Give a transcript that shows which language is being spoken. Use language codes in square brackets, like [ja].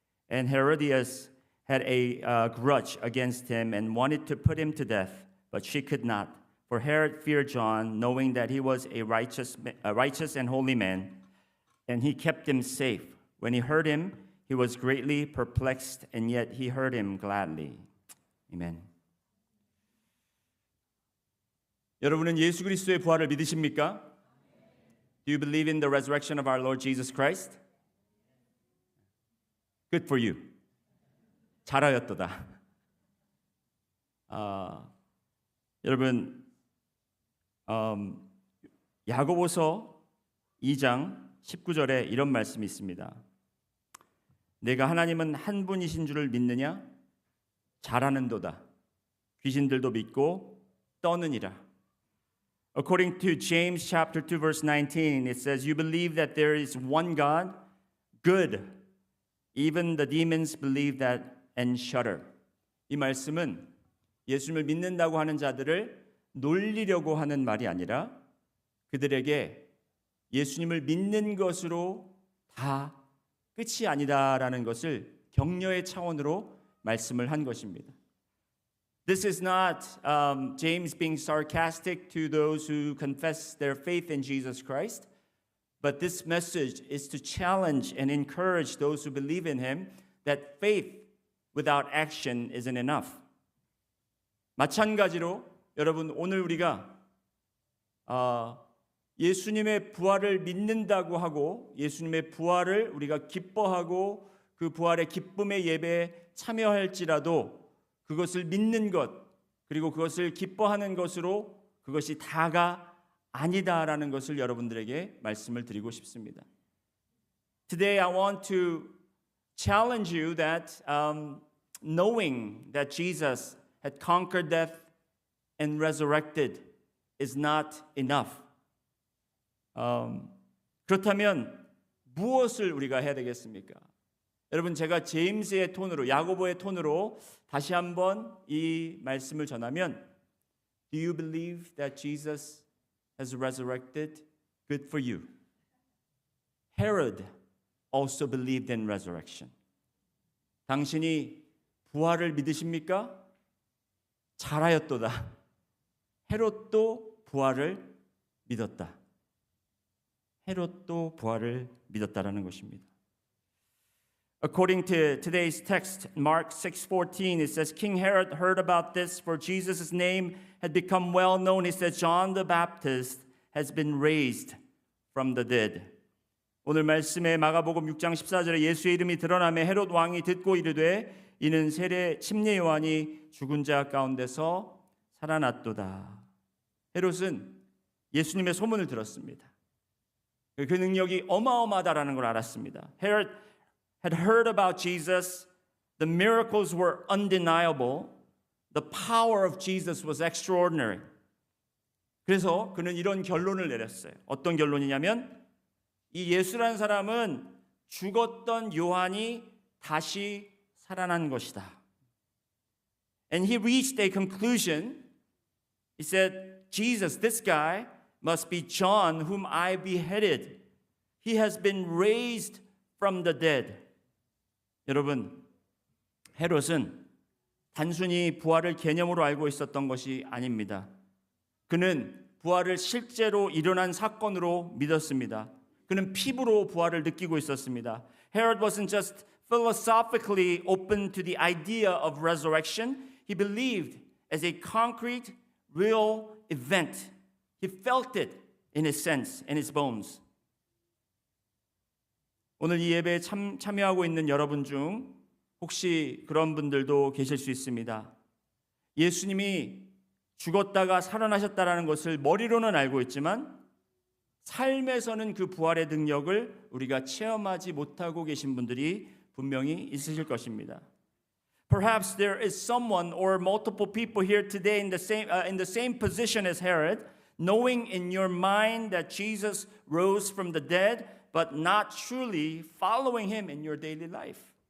[en] And Herodias had a grudge against him and wanted to put him to death, but she could not. For Herod feared John, knowing that he was a righteous and holy man, and he kept him safe. When he heard him, he was greatly perplexed, and yet he heard him gladly. Amen. [ko] 여러분은 예수 그리스도의 부활을 믿으십니까? [en] Do you believe in the resurrection of our Lord Jesus Christ? Good for you. [ko] 잘하였도다. 여러분, 야고보서 2장 19절에 이런 말씀이 있습니다. 내가 하나님은 한 분이신 줄을 믿느냐? 잘하는도다. 귀신들도 믿고 떠느니라. [en] According to James chapter 2 verse 19, it says, you believe that there is one God? Good. Even the demons believe that and shudder. [ko] 이 말씀은 예수님을 믿는다고 하는 자들을 놀리려고 하는 말이 아니라 그들에게 예수님을 믿는 것으로 다 끝이 아니다라는 것을 격려의 차원으로 말씀을 한 것입니다. [en] This is not James being sarcastic to those who confess their faith in Jesus Christ, but this message is to challenge and encourage those who believe in him that faith without action isn't enough. [ko] 마찬가지로 여러분 오늘 우리가 예수님의 부활을 믿는다고 하고 예수님의 부활을 우리가 기뻐하고 그 부활의 기쁨의 예배에 참여할지라도 그것을 믿는 것 그리고 그것을 기뻐하는 것으로 그것이 다가 아니다라는 것을 여러분들에게 말씀을 드리고 싶습니다. [en] Today I want to challenge you that knowing that Jesus had conquered death and resurrected is not enough. [ko] 그렇다면 무엇을 우리가 해야 되겠습니까? 여러분 제가 제임스의 톤으로 야고보의 톤으로 다시 한번 이 말씀을 전하면 [en] Do you believe that Jesus has resurrected? Good for you. Herod also believed in resurrection. [ko] 당신이 부활을 믿으십니까? 잘하였도다. 헤롯도 부활을 믿었다. 헤롯도 부활을 믿었다라는 것입니다. [en] According to today's text, Mark 6:14, it says, King Herod heard about this, for Jesus' name had become well known. He said, John the Baptist has been raised from the dead. [ko] 오늘 말씀에 마가복음 6장 14절에 예수의 이름이 드러나매 헤롯 왕이 듣고 이르되 이는 세례 침례 요한이 죽은 자 가운데서 살아났도다. 헤롯은 예수님의 소문을 들었습니다. 그 능력이 어마어마하다라는 걸 알았습니다. [en] Herod had heard about Jesus. The miracles were undeniable. The power of Jesus was extraordinary. [ko] 그래서 그는 이런 결론을 내렸어요. 어떤 결론이냐면 이 예수라는 사람은 죽었던 요한이 다시 살아난 것이다. [en] And he reached a conclusion. He said, Jesus, this guy must be John whom I beheaded. He has been raised from the dead. [ko] 여러분, 헤롯은 단순히 부활을 개념으로 알고 있었던 것이 아닙니다. 그는 부활을 실제로 일어난 사건으로 믿었습니다. 그는 피부로 부활을 느끼고 있었습니다. [en] Herod wasn't just philosophically open to the idea of resurrection. He believed as a concrete, real event. He felt it in his sense, in his bones. [ko] 오늘 이 예배에 참여하고 있는 여러분 중 혹시 그런 분들도 계실 수 있습니다. 예수님이 죽었다가 살아나셨다는 것을 머리로는 알고 있지만 삶에서는 그 부활의 능력을 우리가 체험하지 못하고 계신 분들이 분명히 있으실 것입니다. [en] Perhaps there is someone or multiple people here today in the same position as Herod, knowing in your mind that Jesus rose from the dead, but not truly following him in your daily life.